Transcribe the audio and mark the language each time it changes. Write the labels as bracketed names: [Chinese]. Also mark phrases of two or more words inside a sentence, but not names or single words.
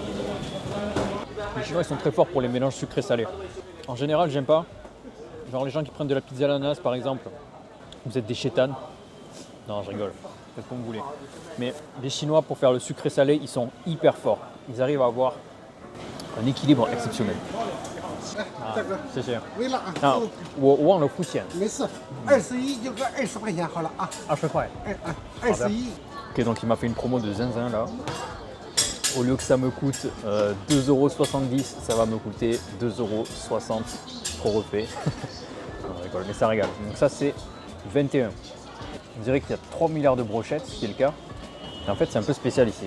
[French] Les Chinois ils sont très forts pour les mélanges sucrés-salés. En général, j'aime pas. Genre les gens qui prennent de la pizza à l'ananas par exemple. Vous êtes des chétanes. Non, je rigole. Faites comme vous voulez. Mais les Chinois, pour faire le sucré-salé, ils sont hyper forts. Ils arrivent à avoir un équilibre exceptionnel. [Chinese] 这个谢谢。微辣啊，啊，我忘了付钱没事，21就个20块钱好了啊，，20 块。 21。 [French] Ok, donc il m'a fait une promo de zinzin là. Au lieu que ça me coûte 2,70 €, ça va me coûter 2,60 € trop refait. On rigole, mais ça régale. Donc ça c'est 21. On dirait qu'il y a 3 milliards de brochettes, ce qui est le cas. Et en fait c'est un peu spécial ici.